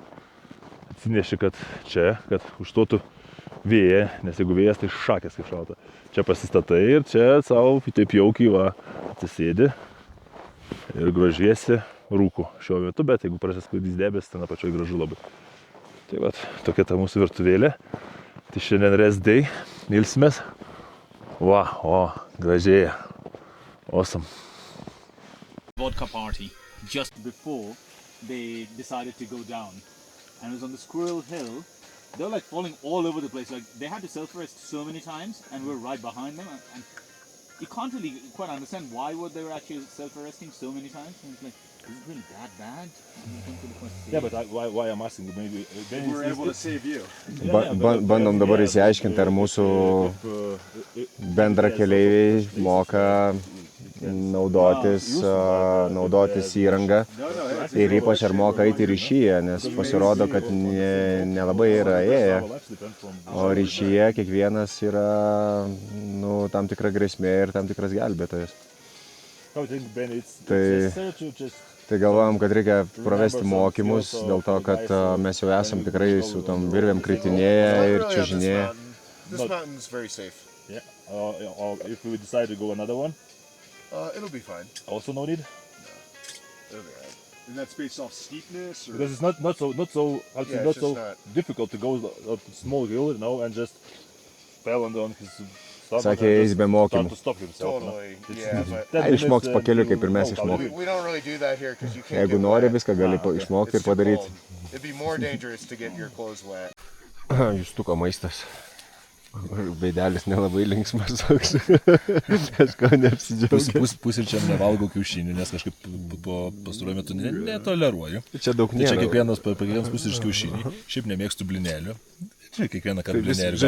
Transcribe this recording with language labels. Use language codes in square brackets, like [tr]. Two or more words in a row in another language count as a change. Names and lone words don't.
[lt] Atsineši, kad užstotų vėją, nes jeigu vėjas, tai šakės kaip šalta. Čia pasistatai ir čia savo taip jaukiai atsisėdi ir grožiesi rūku šiuo metu, bet jeigu prasisklaidys debes, ten apačioj gražu labai. Tai vat, tokia ta mūsų virtuvėlė. Tai šiandien [en] rest day, [lt] ilsimės. Gražėja. [en] Awesome. Vodka party just before they decided to go down, and it was on the Squirrel Hill. They were like falling all over the place. Like they had to self-arrest so many times, and we're right behind them. And you can't really quite understand why they were actually self-arresting so many times. And it's like, is it really that bad? Yeah, but why I'm asking, maybe We were able to save you. [lt] Bandom dabar įsiaiškinti, ar mūsų bendrakeleiviai moka naudotis įrangą ir ypač ar moka eiti ryšyje, nes pasirodo, kad nelabai yra ėję, o ryšyje kiekvienas yra tam tikra grėsmė ir tam tikras gelbėtojas. Tai galvojam, kad reikia pravesti mokymus, dėl to, kad mes jau esam tikrai su tom virvėm kritinėję ir čiuožinėję. [en] This mountain is very safe. Yeah. If we decide to go another one, It'll be fine. also no need. It'll be right. And that's based off steepness? Or? Because it's not so Yeah, not it's so just not. difficult to go up a small hill, and just fell on his stomach [lt] Sakė, [en] and [lt] jis be [en] start [lt] mokymų. [en] to stop himself. Totally. It's Yeah, but 10 [lt] Išmoks [en] minutes, [lt] pakeliui, kaip ir mes [en] no [lt] išmokom. [en] problem. we don't really do that here because you can't [lt] Jeigu [en] get [lt] nori, [en] wet. [lt] viską gali išmokti ir [en] It's too [lt] padaryti. [en] cold. It'd be more dangerous to get your clothes wet. [lt] Justuko maistas. Veidelis nelabai linksmas toks. Kažko neapsidžiaugiu. Pusryčiam nevalgau kiaušinių, nes kažkaip po pastaruoju metu netoleruoju. Čia daug Tai čia nėra. kiekvienas pusryčių kiaušiniai. Šiaip nemėgstu blinelių. Žinai, kiekvieną kartą blinė ir